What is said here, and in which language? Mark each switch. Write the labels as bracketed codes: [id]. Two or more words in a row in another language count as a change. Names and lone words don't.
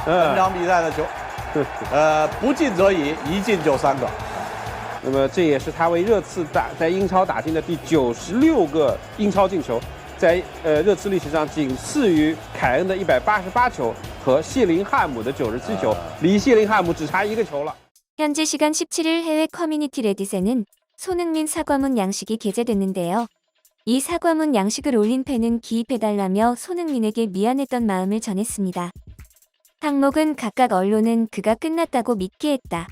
[zh] 本场比赛的球，不进则已，一进就3个。那么这也是他为热刺在英超打进的第96个英超进球。在热刺历史上仅次于凯恩的188球和谢林汉姆的97球，离谢林汉姆只差1个球了。 [ko] 현지 시간 17일 해외 커뮤니티 레딧에는 손흥민 사과문 양식이 게재됐는데요. 이 사과문 양식을 올린 팬은 기입해달라며 손흥민에게 미안했던 마음을 전했습니다. 항목은 각각 언론은 그가 끝났다고 믿게 했다.